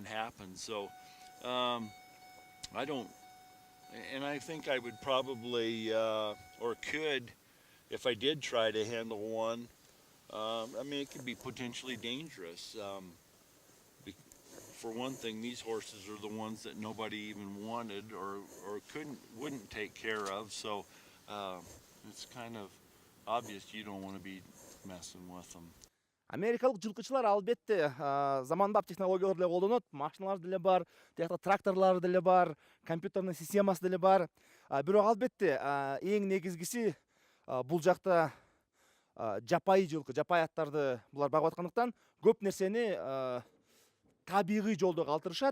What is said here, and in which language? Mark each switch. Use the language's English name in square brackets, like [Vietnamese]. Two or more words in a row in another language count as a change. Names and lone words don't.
[English] So I don't, and I think I would probably, or could, if I did try to handle one, I mean, it could be potentially dangerous. For one thing, these horses are the ones that nobody even wanted or wouldn't take care of. So it's kind of obvious you don't want to be messing with them. [Kyrgyz] Америкалык жылкычылар албетте заманбап технологиялар деле колдонот, машиналар деле бар, тиякта тракторлар деле бар, компьютерный системасы деле бар. Бирок албетте эң негизгиси бул жакта жапайы жылкы, жапайы аттарды булар багып аткандыктан көп нерсени табигый жолдо калтырышат.